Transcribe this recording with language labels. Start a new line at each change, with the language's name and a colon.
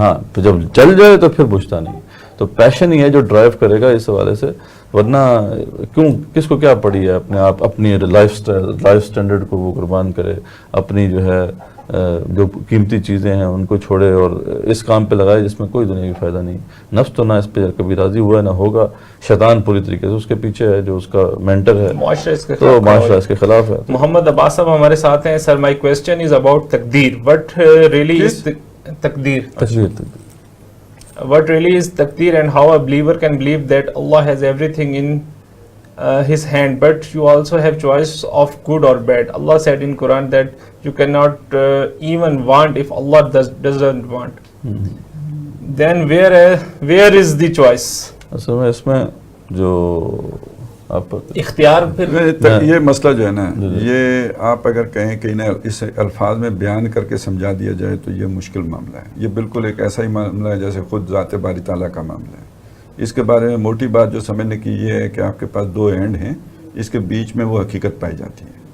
Urdu: ہاں پھر جب جل جائے تو پھر بجھتا نہیں. تو پیشن ہی ہے جو ڈرائیو کرے گا اس حوالے سے, ورنہ کیوں کس کو کیا پڑی ہے اپنے آپ اپنی لائف سٹینڈرڈ کو وہ قربان کرے, اپنی جو ہے جو قیمتی چیزیں ہیں ان کو چھوڑے اور اس کام پہ لگائے جس میں کوئی دنیا کی فائدہ نہیں. نفس تو نہ اس پہ کبھی راضی ہوا ہے نہ ہوگا, شیطان پوری طریقے سے اس کے پیچھے ہے جو اس کا مینٹر ہے, تو معاشرہ اس کے خلاف ہے. محمد عباس صاحب ہمارے ساتھ ہیں.
English: Sir, my question is about taqdeer. What really is taqdeer What really is taqdeer and how a believer can believe that Allah has everything in his hand, but you also have choice of good or bad. Allah said in Quran that you cannot even want if Allah doesn't want. Then where is the choice?
Urdu: اصل میں اس میں جو آپ اختیار پھر یہ مسئلہ جو ہے نا، یہ آپ اگر کہیں کہ انہیں اس الفاظ میں بیان کر کے سمجھا دیا جائے تو یہ مشکل معاملہ ہے. یہ بالکل ایک ایسا ہی معاملہ ہے جیسے خود ذات باری تعالیٰ کا معاملہ ہے. اس کے بارے میں موٹی بات جو سمجھنے کی یہ ہے کہ آپ کے پاس دو اینڈ ہیں، اس کے بیچ میں وہ حقیقت پائی جاتی ہے.